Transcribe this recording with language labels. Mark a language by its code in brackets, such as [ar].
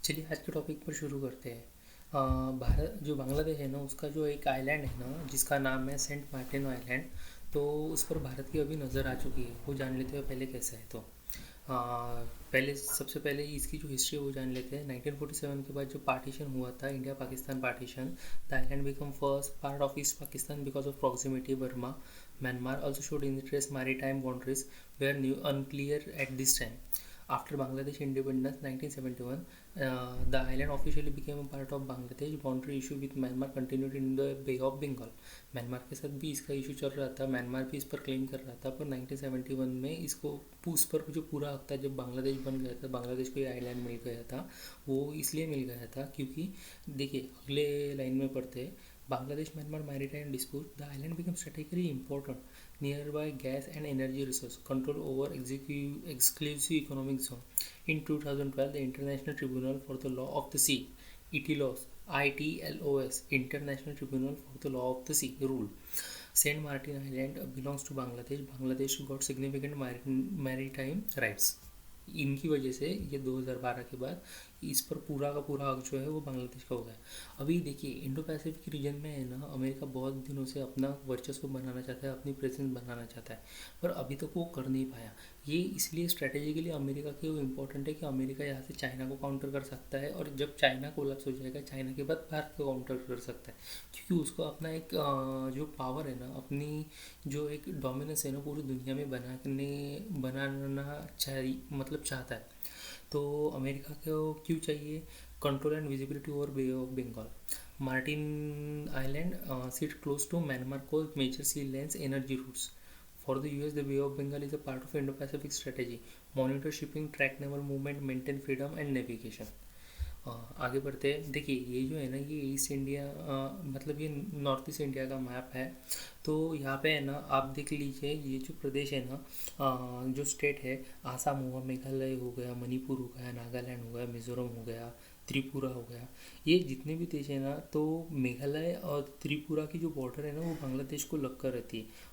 [hi] आज के टॉपिक पर शुरू करते हैं। भारत जो बांग्लादेश है ना, उसका जो एक आइलैंड है ना, जिसका नाम है सेंट मार्टिन आइलैंड। तो उस पर भारत की अभी नज़र आ चुकी है, वो जान लेते हैं पहले कैसा है। तो पहले सबसे पहले इसकी जो हिस्ट्री है वो जान लेते हैं। 1947 के बाद जो पार्टीशन हुआ था, India Pakistan partition, [en] The island become first part of east Pakistan because of proximity Burma. Myanmar also showed interest maritime boundaries were new unclear at this time. After Bangladesh independence 1971, the island officially became a part of Bangladesh. Boundary issue with Myanmar continued in the Bay of Bengal. [hi] Myanmar के साथ भी इसका issue चल रहा था, Myanmar भी इस पर क्लेम कर रहा था, पर 1971 में इसको उस पर जो पूरा हक था, जब बांग्लादेश बन गया था, बांग्लादेश को ये आइलैंड मिल गया था। वो इसलिए मिल गया था क्योंकि देखिए अगले लाइन में पढ़ते, [en] Bangladesh Myanmar maritime dispute, the island became strategically important. Nearby gas and energy resource control over exclusive economic zone. In 2012, the International Tribunal for the Law of the Sea, ITLOS, International Tribunal for the Law of the Sea, ruled. Saint Martin Island belongs to Bangladesh. Bangladesh got significant maritime rights. [hi] इनकी वजह से ये 2012 के बाद इस पर पूरा का पूरा हक जो है वो बांग्लादेश का हो गया। अभी देखिए इंडो पैसिफिक रीजन में है ना, अमेरिका बहुत दिनों से अपना वर्चस्व बनाना चाहता है, अपनी प्रेजेंस बनाना चाहता है, पर अभी तक वो कर नहीं पाया। ये इसलिए स्ट्रेटेजिकली अमेरिका के वो इम्पोर्टेंट है कि अमेरिका यहाँ से चाइना को काउंटर कर सकता है, और जब चाइना कोलैप्स हो जाएगा, चाइना के बाद भारत को काउंटर कर सकता है, क्योंकि उसको अपना एक जो पावर है ना, अपनी जो एक डोमिनेंस है ना, पूरी दुनिया में बनाना चाहिए, मतलब चाहता है। तो अमेरिका को क्यों चाहिए? [en] Control and visibility over bay of Bengal. Martin island sit close to Myanmar को major sea lanes energy routes. For the US, the Bay of Bengal is a part of Indo-Pacific strategy. Monitor shipping, track naval movement, maintain freedom and navigation. [hi] आगे बढ़ते हैं। देखिए ये जो है ना, ये ईस्ट इंडिया मतलब ये नॉर्थ ईस्ट इंडिया का मैप है। तो यहाँ पे है ना, आप देख लीजिए ये जो प्रदेश है ना, जो स्टेट है, आसाम हुआ, मेघालय हो गया, मणिपुर हो गया, नागालैंड हो गया, मिज़ोरम हो गया, त्रिपुरा हो गया, ये जितने भी देश है ना, तो मेघालय और त्रिपुरा की जो बॉर्डर है ना, वो बांग्लादेश को लग कर रहती है।